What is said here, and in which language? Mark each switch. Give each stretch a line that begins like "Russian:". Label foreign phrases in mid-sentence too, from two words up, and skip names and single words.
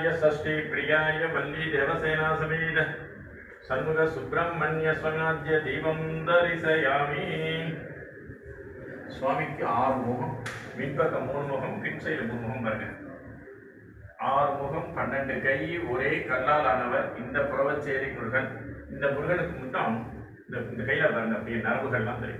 Sanskrit: षष्ठी प्रियाय वल्ली देवसेना समेत षण्मुख सुब्रह्मण्य स्वनाद्य दीपं दर्शयामि
Tamil: சுவாமிக்கு 6 முகம், பின்பக்கம் 3 முகம், பின் சைடு 3 முகம் பாருங்க. 6 முகம் 12 கை, ஒரே கல்லால் ஆனவர் இந்த புறவச்சேரி முருகன். இந்த முருகனுக்கு மட்டும் இந்த கையில பாருங்க அப்படியே நரம்புகள்லாம் தெரியும்.